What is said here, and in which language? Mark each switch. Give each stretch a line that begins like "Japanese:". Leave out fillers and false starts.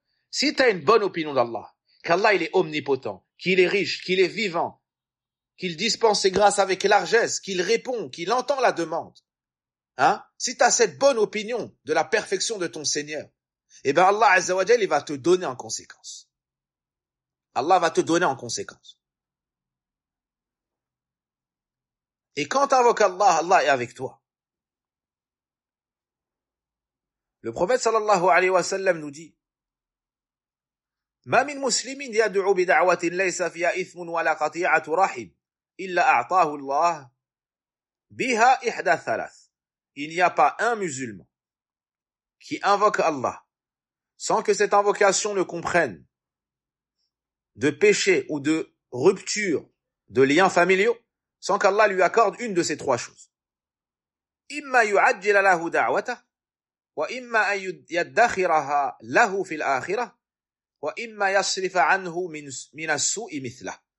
French: Si tu as une bonne opinion d'Allah, qu'Allah il est omnipotent, qu'il est riche, qu'il est vivant, qu'il dispense ses grâces avec largesse, qu'il répond, qu'il entend la demande, si tu as cette bonne opinion de la perfection de ton Seigneur, eh ben Allah Azza wa Jal, il va te donner en conséquence. Allah va te donner en conséquence. Et quand tu invoques Allah, Allah est avec toi. Le prophète sallallahu alayhi wa sallam nous dit,
Arabic: ما من مسلم يدعو بدعوة ليس فيها إثم ولا قطيعة رحم إلا أعطاه الله بها إحدى ثلاث.
French: Il n'y a pas un musulman qui invoque Allah sans que cette invocation ne comprenne de péché ou de rupture de liens familiaux, sans qu'Allah lui accorde une de ces trois choses.
Arabic: إما يعجل له دعوته وإما أن يدخرها له في الآخرة وإما يصرف عنه من السوء مثله.